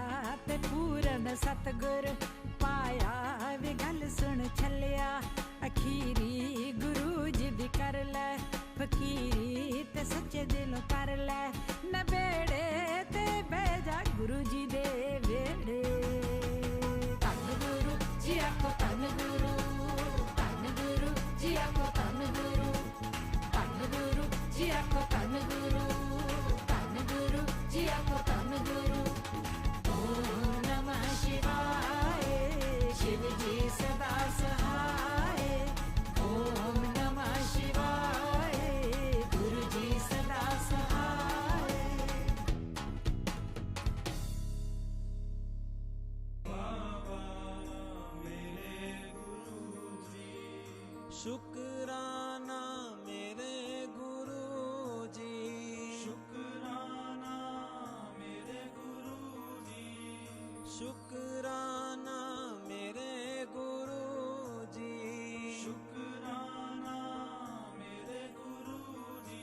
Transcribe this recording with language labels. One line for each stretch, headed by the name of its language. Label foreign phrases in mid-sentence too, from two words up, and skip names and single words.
Punjabi: ਤੇ ਪੂਰਨ ਸਤਗੁਰ ਪਾਇਆ ਵੇ ਗੱਲ ਸੁਣ ਛਲੀਆ ਅਖੀਰੀ ਗੁਰੂ ਜੀ ਦੀ ਕਰ ਲੈ ਫ਼ਕੀਰੀ ਤੇ ਸੱਚੇ ਦਿਲੋਂ ਕਰ ਲੈ ਨਬੇੜੇ ਤੇ ਬੇਜਾ ਗੁਰੂ ਜੀ ਦੇ ਵਿਹੜੇ ਧੰਨ ਗੁਰੂ ਜੀ ਆਖੋ ਧੰਨ ਗੁਰੂ ਜੀ ਆਖੋ ਧੰਨ ਗੁਰੂ ਜੀ ਆਖੋ ਧੰਨ ਗੁਰੂ ਜੀ ਆਖੋ ਧੰਨ ਗੁਰੂ।
Hindi: ओम नमः शिवाय शिव जी सदा सहाय ओम नमः शिवाय गुरु जी सदा सहाय। शुक्राना मेरे गुरु जी शुक्राना मेरे गुरु जी शुक्राना मेरे गुरु जी शुक्राना मेरे गुरु जी।